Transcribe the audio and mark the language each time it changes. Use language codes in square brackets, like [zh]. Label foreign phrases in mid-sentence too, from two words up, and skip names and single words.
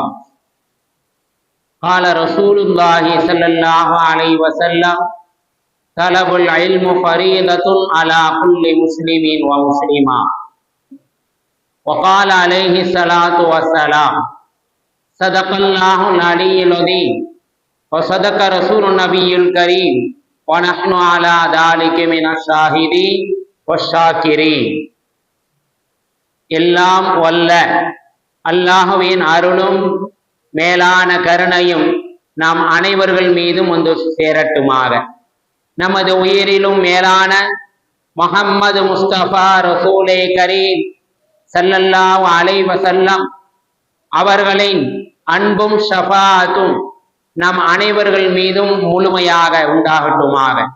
[ar] قال رسول الله صلى الله عليه وسلم: طلب العلم فريضة على كل مسلم ومسلمة. وقال عليه الصلاة والسلام: صدق الله العلي العظيم وصدق رسول النبي الكريم ونحن على ذلك من الشاهدين والشاكرين. [ta] எல்லாம் வல்ல அல்லாஹ்வின் அருளும் மேலான கருணையும் நாம் அனைவர்கள் மீதும் வந்து சேரட்டுமாக. நமது உயிரிலும் மேலான முஹம்மது முஸ்தபா ரசூலே கரீம் [ar] صلى الله عليه وسلم [ta] அவர்களின் அன்பும் ஷஃபாஅத்தும் நம் அனைவர்கள் மீதும் முழுமையாக உண்டாகட்டுமாக.